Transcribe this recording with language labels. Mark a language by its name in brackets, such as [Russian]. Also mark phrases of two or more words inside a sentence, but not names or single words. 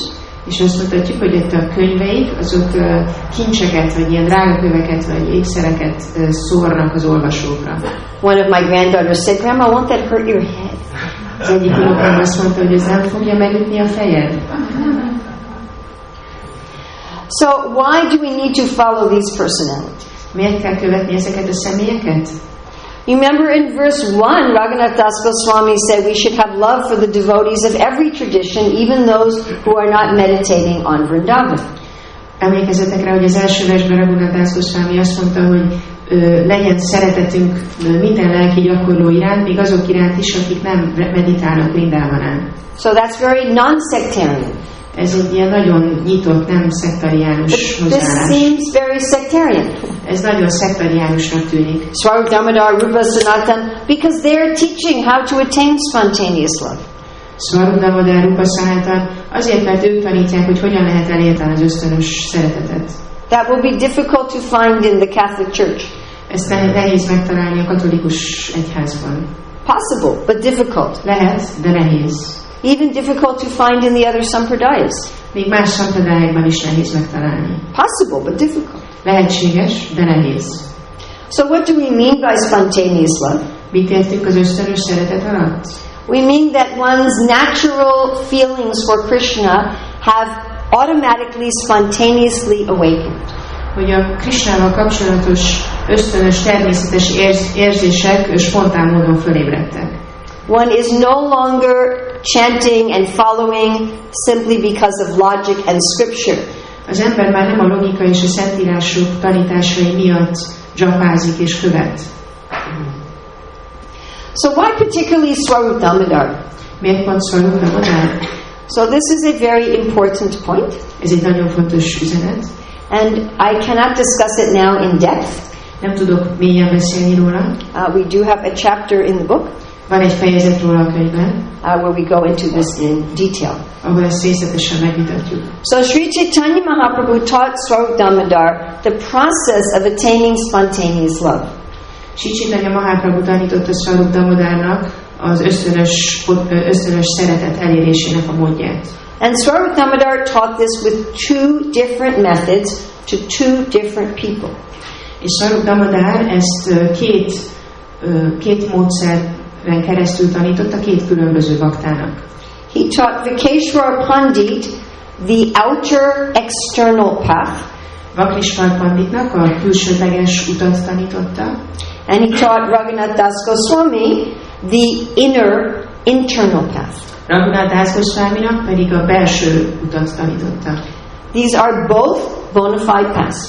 [Hungarian] És azt mutatjuk, hogy itt a könyveik, azok kincseket, vagy ilyen drágaköveket, vagy ékszereket szórnak az olvasókra. [English] One of my granddaughters said, Grandma, won't that hurt your head? [Hungarian] Az egyik unokám azt mondta, hogy ez nem fogja megütni a fejed. [English] So why do we need to follow these personalities? [Hungarian] Miért kell követni ezeket a személyeket? [English] You remember in verse 1, Raghunath Das Goswami said we should have love for the devotees of every tradition, even those who are not meditating on Vrindavan. [Hungarian] Emlékezzetek rá, hogy az első versben Raghunath Das Goswami azt mondta, hogy legyen szeretetünk minden lelki gyakorló iránt, még azok iránt is, akik nem meditálnak Vrindavanán. [English] So that's very non-sectarian. [Hungarian] Ez egy ilyen nagyon nyitott, nem szektariánus [English] This [Hungarian] hozzáállás. [English] seems very sectarian. [Hungarian] Ez nagyon szektariánusnak tűnik. [English] Swarup Damodar, Rupa Sanatan, because they're teaching how to attain spontaneous love. [Hungarian] Swarup Damodar, Rupa Sanatan, azért, mert ők tanítják, hogy hogyan lehet elérni az ösztönös szeretetet. [English] That will be difficult to find in the Catholic Church. [Hungarian] Ezt nehéz megtalálni a katolikus egyházban. [English] Possible, but difficult. [Hungarian] Lehet, de nehéz. [English] Even difficult to find in the other sampradayas. [Hungarian] Még más sampradályokban is nehéz megtalálni. [English] Possible, but difficult. [Hungarian] Lehetséges, de nehéz. [English] So what do we mean by spontaneous love? [Hungarian] Mit értünk az ösztönös szeretet alatt? [English] We mean that one's natural feelings for Krishna have automatically, spontaneously awakened. [Hungarian] Hogy a Krishnával kapcsolatos ösztönös természetes érzések spontán módon fölébredtek. [English] One is no longer chanting and following simply because of logic and scripture. [Hungarian] Az ember már nem a logika és a szentírások tanításai miatt dzsapázik és követ. [English] So why particularly Swarup Damodar? [Hungarian] Miért pont Swarup Damodar? [English] So this is a very important point. [Hungarian] Ez egy nagyon fontos üzenet. [English] And I cannot discuss it now in depth. [Hungarian] Nem tudok mélyen beszélni róla. [English] We do have a chapter in the book [Hungarian] Van egy fejezet róla a könyvben, [English] where we go into this in detail. [Hungarian] ahol ezt részletesen megvitatjuk. [English] So Sri Chaitanya Mahaprabhu taught Swarup Damodar the process of attaining spontaneous love. [Hungarian] Sri Chaitanya Mahaprabhu tanította Swarup Damodárnak az ösztönös szeretet elérésének a módját. [English] And Swarup Damodar taught this with two different methods to two different people. [Hungarian] És Swarup Damodár ezt két módszeren keresztül tanította két különböző baktának. [English] He taught Vikeshwar Pandit the outer external path. [Hungarian] Vakrisvar Panditnak a külsőleges utat tanította. [English] And he taught Raghunath Das Goswami the inner internal path. [Hungarian] Raghunath Das Goswaminak pedig a belső utat tanította. [English] These are both bona fide paths.